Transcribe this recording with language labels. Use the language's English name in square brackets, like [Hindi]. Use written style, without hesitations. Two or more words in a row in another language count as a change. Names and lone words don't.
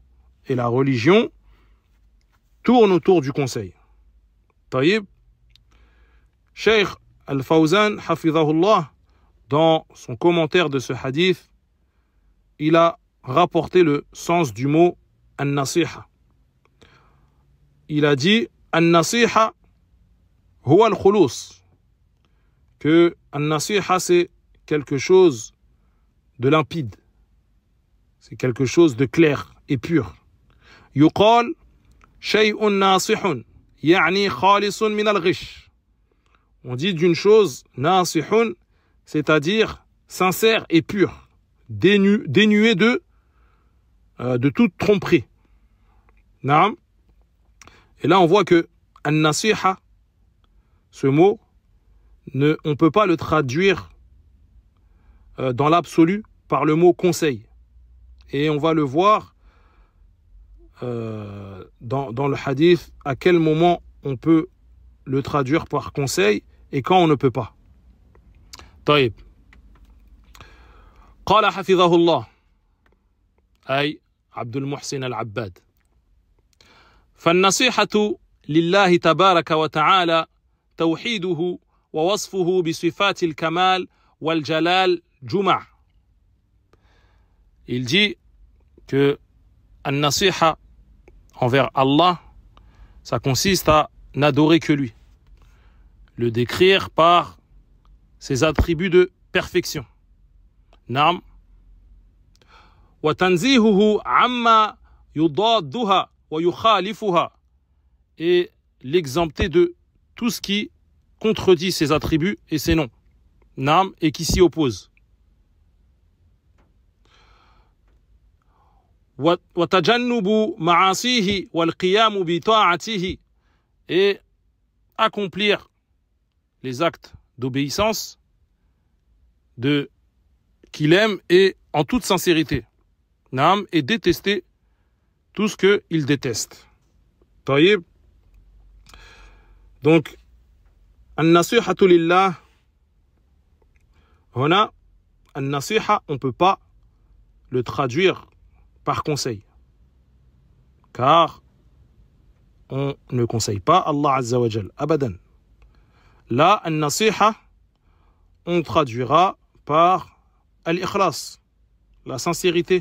[French] Et la religion tourne autour du conseil. Taïb, Cheikh Al-Fawzan, hafidhahullah, dans son commentaire de ce hadith, il a rapporté le sens du mot an-nasiha. Il a dit [Arabic] النصيحة هو الخلوص, [French] que an-nasiha c'est quelque chose de limpide, c'est quelque chose de clair et pur. [Arabic] يقال شيء ناصح يعني خالص من الغش. [French] On dit d'une chose nasihun, c'est-à-dire sincère et pur, dénué de toute tromperie. Naam. Et là on voit que an-nasiha, ce mot, on ne peut pas le traduire dans l'absolu par le mot conseil. Et on va le voir dans le hadith à quel moment on peut le traduire par conseil et quand on ne peut pas. [Arabic] طيب. قال حفظه الله أي عبد المحسن العباد فالنصيحة لله تبارك وتعالى توحيده ووصفه بصفات الكمال والجلال جمع. [French] Il dit que an-nasiha envers Allah, ça consiste à n'adorer que lui, le décrire par ses attributs de perfection. Naam. [Arabic] وتنزيهه عما يضادها ويخالفها, [French] et l'exempter de tout ce qui contredit ses attributs et ses noms. Naam, et qui s'y oppose. [Arabic] وتجنب معاصيه والقيام بطاعته, [French] et accomplir les actes d'obéissance qu'il aime et en toute sincérité. Naam, et détester tout ce qu'il déteste. [Arabic] طيب. Donc, النصيحة لله هنا, النصيحة, [French] on ne peut pas le traduire par conseil, car on ne conseille pas Allah [Arabic] عز وجل, [French] abadan. Là, an-nasiha, on traduira par al-ikhlas, la sincérité.